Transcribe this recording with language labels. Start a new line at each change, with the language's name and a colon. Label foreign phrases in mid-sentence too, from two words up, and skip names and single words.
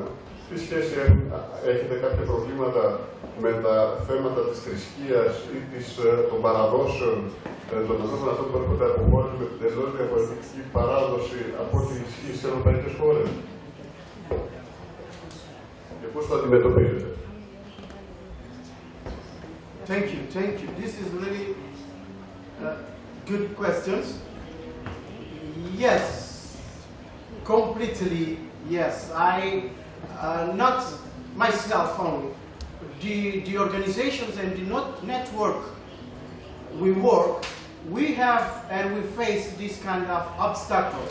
Greek: Τι σχέση έχετε κάποια προβλήματα με τα θέματα της θρησκείας ή των παραδόσεων των ανθρώπων αυτών που έρχονται από χώρες με την τελώς διαφορετική παράδοση από ό,τι ισχύει σε ευρωπαϊκές χώρες? Και πώς το αντιμετωπίζετε?
English: Thank you, thank you. This is really good questions. Yes, completely yes. Not myself only. The organizations and the network we have and we face these kind of obstacles.